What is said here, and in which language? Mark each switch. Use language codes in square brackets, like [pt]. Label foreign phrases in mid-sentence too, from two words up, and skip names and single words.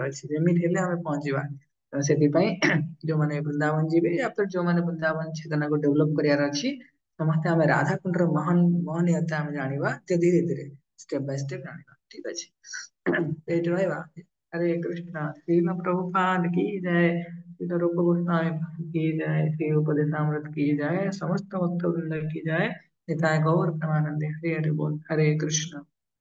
[or] ଅଛି ଯେମିତି ହେଲେ ଆମେ ପହଞ୍ଚିବା ତ ସେଥିପାଇଁ ଯୋଉମାନେ ବୃନ୍ଦାବନ ଯିବେ ଯୋଉମାନେ ବୃନ୍ଦାବନ ଚେତନାକୁ ଡେଭଲପ କରିବାର ଅଛି ସମସ୍ତେ ଆମେ ରାଧାକୁଣ୍ଡର ମହନୀୟତା ଆମେ ଜାଣିବା ଧୀରେ ଧୀରେ [en] step by step [or] ଜାଣିବା ଠିକ ଅଛି ଏଇଠି ରହିବା ହରେ କୃଷ୍ଣ ଶ୍ରୀଲ ପ୍ରଭୁପାଦ କି ଜୟ [hi] श्रील रूप गोस्वामी की जय श्री उपदेशामृत की जय समस्त भक्त वृंद की जय निताय गौर प्रेमानंद हरे हरे बोल हरे कृष्ण